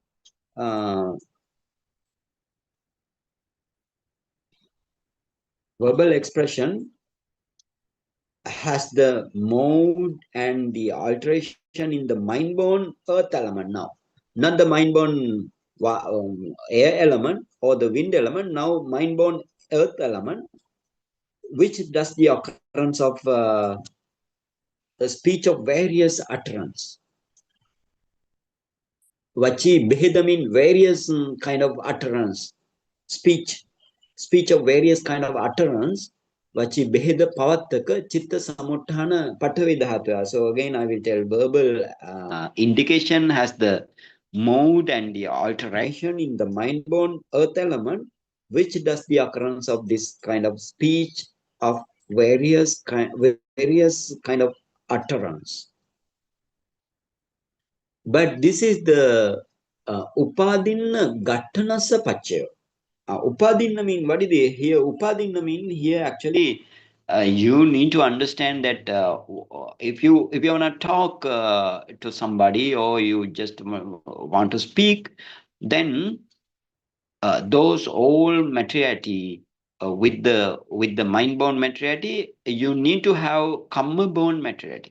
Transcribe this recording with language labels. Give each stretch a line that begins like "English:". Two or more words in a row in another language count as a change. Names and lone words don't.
English: Verbal expression has the mode and the alteration in the mind-born earth element now. Not the mind-born air element or the wind element, now mind-born earth element, which does the occurrence of the speech of various utterance.
Pali: Vachi beheda
English: means various kind of utterance, speech of various kind of utterance.
Pali: Vachi beheda pavattaka chitta samuttana patavi dhatuya.
English: So again, I will tell verbal indication has the mode and the alteration in the mind-born earth element, which does the occurrence of this kind of speech of various kind of utterance. But this is the
Pali: upadinna gattanassa pacceo.
English: Upadinna mean, what is it here? Upadinna mean here actually you need to understand that if you want to talk to somebody, or you just want to speak, then those all materiality with the mind-born materiality, you need to have kamma-born materiality.